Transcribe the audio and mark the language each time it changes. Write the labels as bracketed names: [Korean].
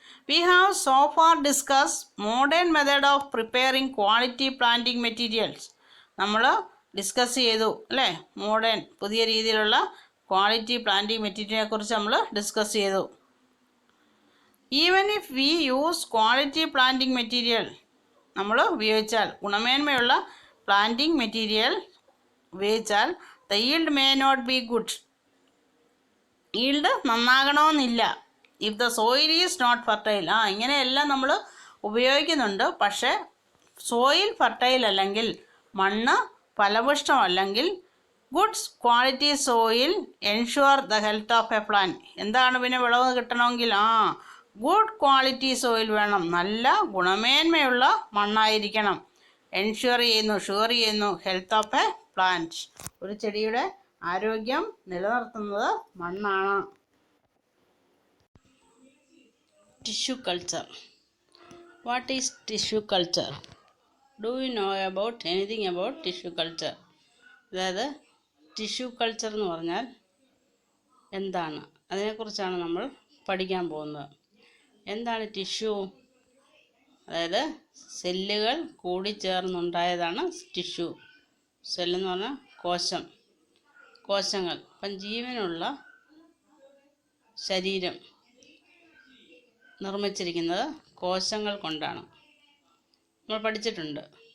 [English] We have so far discussed modern method of preparing quality planting materials. [Malayalam] നമ്മൾ discuss ചെയ്തു, അല്ലേ? പുതിയ രീതിയിലുള്ള ക്വാളിറ്റി പ്ലാന്റിംഗ് മെറ്റീരിയലിനെ കുറിച്ച് നമ്മൾ ഡിസ്കസ് ചെയ്തു. [English] even if we use quality planting material, [Malayalam] നമ്മൾ ഉപയോഗിച്ചാൽ ഗുണമേന്മയുള്ള പ്ലാന്റിംഗ് മെറ്റീരിയൽ ഉപയോഗിച്ചാൽ [English] the yield may not be good. [Malayalam] Yield നന്നാകണമെന്നില്ല. [English] If the soil is not fertile. [Malayalam] ഇങ്ങനെയെല്ലാം നമ്മൾ ഉപയോഗിക്കുന്നുണ്ട്. പക്ഷേ സോയിൽ ഫർട്ടൈൽ അല്ലെങ്കിൽ മണ്ണ് ഫലപുഷ്ടമല്ലെങ്കിൽ [English] Good quality soil ensure the health of a plant. [Malayalam] എന്താണ് പിന്നെ വിളവ് കിട്ടണമെങ്കിൽ? ഗുഡ് ക്വാളിറ്റി സോയിൽ വേണം, നല്ല ഗുണമേന്മയുള്ള മണ്ണായിരിക്കണം. ഷുവർ ചെയ്യുന്നു [English] Health of a plant. [Malayalam] ഒരു ചെടിയുടെ ആരോഗ്യം നിലനിർത്തുന്നത് മണ്ണാണ്. [English] Tissue culture. What is tissue culture? Do you know anything about tissue culture? [Malayalam] അതായത് ടിഷ്യൂ കൾച്ചർ എന്ന് പറഞ്ഞാൽ എന്താണ്? അതിനെക്കുറിച്ചാണ് നമ്മൾ പഠിക്കാൻ പോകുന്നത്. എന്താണ് ടിഷ്യൂ? അതായത് സെല്ലുകൾ കൂടിച്ചേർന്നുണ്ടായതാണ് ടിഷ്യൂ. സെല്ലെന്ന് പറഞ്ഞാൽ കോശങ്ങൾ. അപ്പം ജീവനുള്ള ശരീരം നിർമ്മിച്ചിരിക്കുന്നത് കോശങ്ങൾ കൊണ്ടാണ്. നമ്മൾ പഠിച്ചിട്ടുണ്ട്.